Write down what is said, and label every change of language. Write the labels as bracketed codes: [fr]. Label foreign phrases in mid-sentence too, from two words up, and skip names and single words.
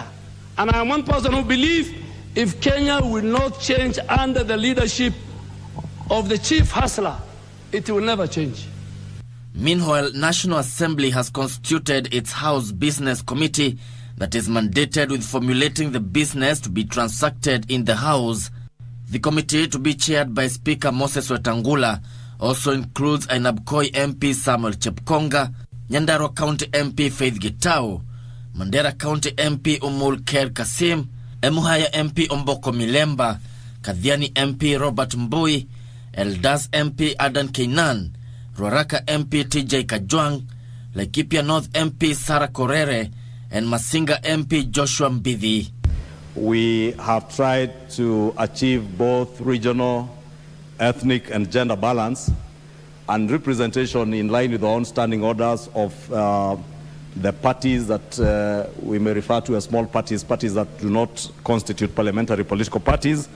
[en] And I am one person who believes if Kenya will not change under the leadership of the chief hustler, it will never change. Meanwhile, National Assembly has constituted its House Business Committee that is mandated with formulating the business to be transacted in the House. The committee, to be chaired by Speaker Moses Wetangula, also includes Ainabkoi MP Samuel Chepkonga, Nyandarua County MP Faith Gitau, Mandera County MP Umul Ker Kasim, Emuhaya MP Omboko Milemba, Kadhiani MP Robert Mbui, Eldas MP Adan Keinan, Ruaraka MP TJ Kajwang, Laikipia North MP Sarah Korere, and Masinga MP Joshua Mbidhi. We have tried to achieve both regional, ethnic and gender balance and representation in line with our own standing orders of the parties that we may refer to as small parties, parties that do not constitute parliamentary political parties.